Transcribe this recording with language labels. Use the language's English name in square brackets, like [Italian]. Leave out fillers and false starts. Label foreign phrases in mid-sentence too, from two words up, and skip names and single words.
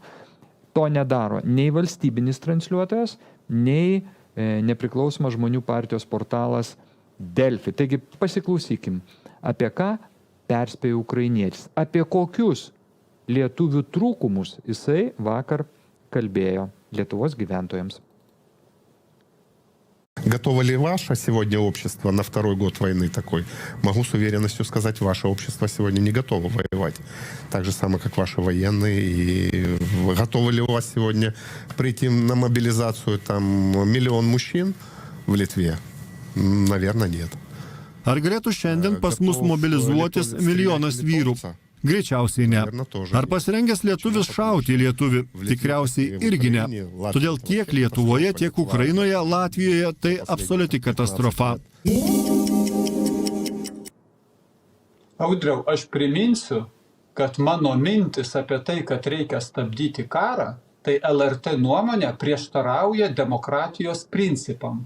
[Lithuanian] To nedaro nei valstybinis transliuotojas, nei nepriklausomas žmonių partijos portalas Delfi. Taigi pasiklausykim, apie ką perspėjo ukrainietis, apie kokius lietuvių trūkumus jisai vakar kalbėjo Lietuvos gyventojams. [Russian] Готово ли ваше сегодня общество на второй год войны такой? Могу с уверенностью сказать, ваше общество сегодня не готово воевать. Так же самое, как ваши военные. И готовы ли у вас сегодня прийти на мобилизацию 1 миллион мужчин в Литве? Наверное, нет. [Lithuanian] Ar galėtų šiandien pas mus mobilizuotis milijonas vyrų? Greičiausiai ne. Ar pasirengęs lietuvis šauti į lietuvį? Tikriausiai irgi ne. Todėl tiek Lietuvoje, tiek Ukrainoje, Latvijoje tai absoliuti katastrofa. Audriau, aš priminsiu, kad mano mintis apie tai, kad reikia stabdyti karą, tai LRT nuomonė prieštarauja demokratijos principam.